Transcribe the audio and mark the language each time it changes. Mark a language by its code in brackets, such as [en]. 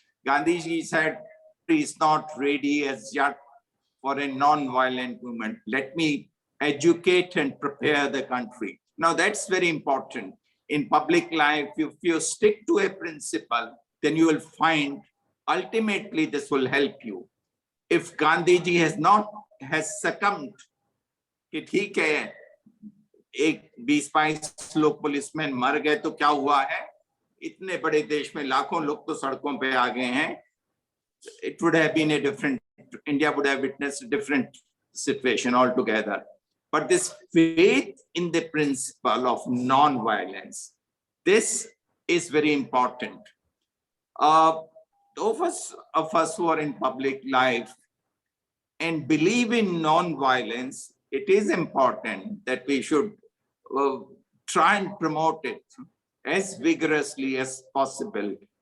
[en] Gandhi ji said, he is not ready as yet for a non-violent movement. Let me educate and prepare the country. Now that's very important. In public life, if you stick to a principle, then you will find ultimately this will help you. If Gandhi ji has succumbed, [hi] कि ठीक है एक 20-22 लोग policeman मर गए तो क्या हुआ है, इतने बड़े देश में लाखों लोग तो सड़कों पे आ गए हैं, [en] it would have been a different, India would have witnessed a different situation altogether. But this faith in the principle of non-violence, this is very important. Those of us who are in public life and believe in non-violence, it is important that we should try and promote it as vigorously as possible.